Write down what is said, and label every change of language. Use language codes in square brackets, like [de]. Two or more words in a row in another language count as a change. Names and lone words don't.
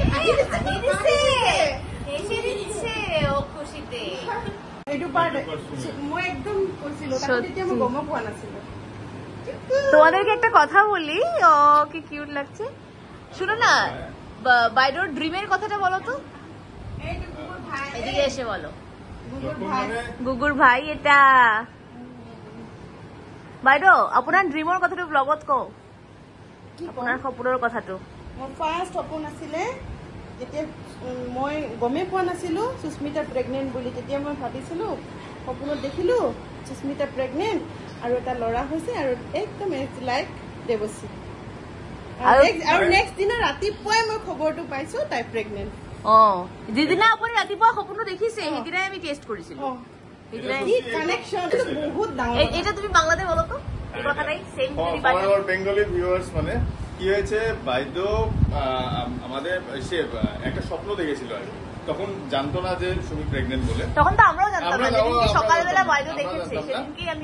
[bn] ও খুশিতে তোমাদেরকে একটা কথা বলি, কি কিউট লাগছে। শুনো না, বাইডোর ড্রিমের কথাটা বলো তো, এদিকে এসে বলো। [as] গুগুর ভাই এটা বাইদেউ, আপোনাৰ ড্ৰিমৰ কথাটো ব্লগত কওঁ, আপোনাৰ সপোনৰ কথাটো। মোৰ ফাৰ্ষ্ট সপোন আছিলে, যেতিয়া মই গমেই পোৱা নাছিলোঁ সুস্মিতা প্ৰেগনেণ্ট বুলি। তেতিয়া মই ভাবিছিলোঁ, সপোনত দেখিলোঁ সুস্মিতা প্ৰেগনেণ্ট আৰু এটা ল'ৰা হৈছে, আৰু একদম লাইক দেৱশ্ৰী। আৰু নেক্সট দিনা ৰাতিপুৱাই মই খবৰটো পাইছোঁ তাই প্ৰেগনেণ্ট। যিদিনা আপুনি ৰাতিপুৱা সপোনটো দেখিছে সেইদিনাই আমি টেষ্ট কৰিছিলোঁ। বহুত ডাঙৰ। [bn] এটা তুমি বাংলাতে বলো তো, এই কথাটাই সেম। [en] Bengali viewers মানে [bn] কি হয়েছে, বাইদ আমাদের সে একটা স্বপ্ন দেখেছিল আর কি। তখন জানতো না যে সুমি প্রেগনেন্ট বলে। তখন তো আমরাও জানতাম না, যেদিনকে সকালবেলা বাইদো দেখেছে সেদিনকেই আমি